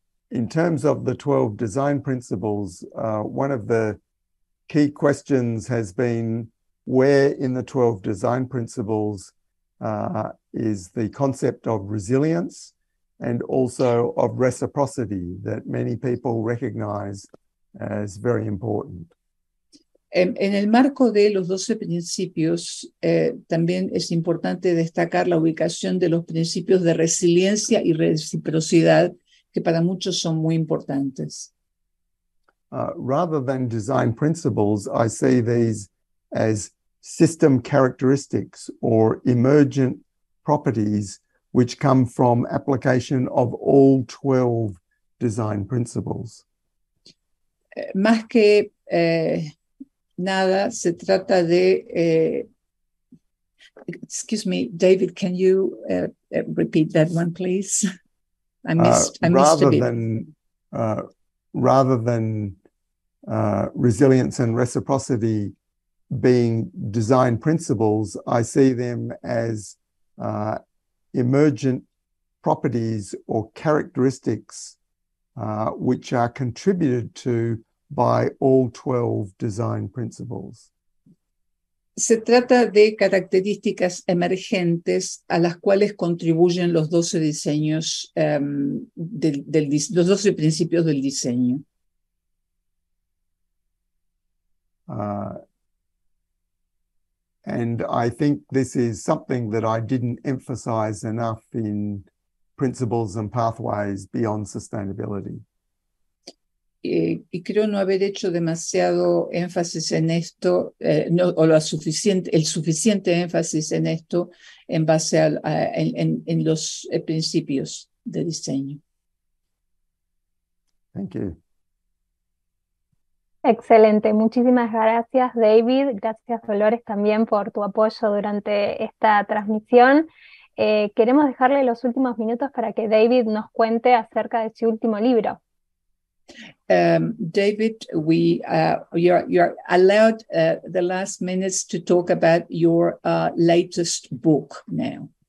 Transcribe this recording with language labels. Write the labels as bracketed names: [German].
[English] In terms of the 12 design principles, one of the key questions has been where in the 12 design principles is the concept of resilience and also of reciprocity that many people recognize as very important. [Spanish] En el marco de los 12 principios, también es importante destacar la ubicación de los principios de resiliencia y reciprocidad, que para muchos son muy importantes. [English] Rather than design principles, I see these as system characteristics or emergent properties which come from application of all 12 design principles. [Spanish] Más que nada, se trata de... [English] excuse me, David, can you repeat that one, please? I missed a bit. Rather than resilience and reciprocity being design principles, I see them as emergent properties or characteristics which are contributed to by all 12 design principles. [Spanish] Se trata de características emergentes a las cuales contribuyen los 12 diseños, los 12 principios del diseño. [English] And I think this is something that I didn't emphasize enough in Principles and Pathways Beyond Sustainability. [Spanish] Y creo no haber hecho demasiado énfasis en esto, el suficiente énfasis en esto en base en los principios de diseño. [English] Thank you. [Spanish] Excelente, muchísimas gracias David, gracias Dolores también por tu apoyo durante esta transmisión. Queremos dejarle los últimos minutos para que David nos cuente acerca de su último libro. [English] David, you're allowed the last minutes to talk about your latest book now.